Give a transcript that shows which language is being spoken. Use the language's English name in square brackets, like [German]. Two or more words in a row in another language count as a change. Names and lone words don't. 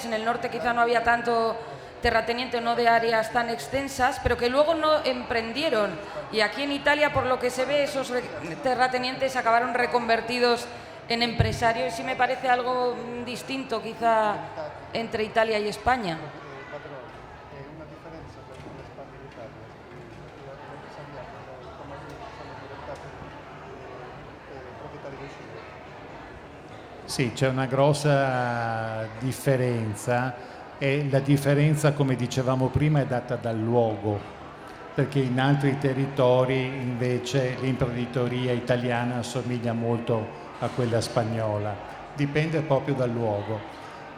[Spanish] En el norte quizá no había tanto terrateniente, no de áreas tan extensas, pero que luego no emprendieron. Y aquí en Italia, por lo que se ve, esos terratenientes acabaron reconvertidos en empresarios. Sí me parece algo distinto quizá entre Italia y España. [Italian] Sì, c'è una grossa differenza e la differenza, come dicevamo prima, è data dal luogo, perché in altri territori invece l'imprenditoria italiana assomiglia molto a quella spagnola, dipende proprio dal luogo.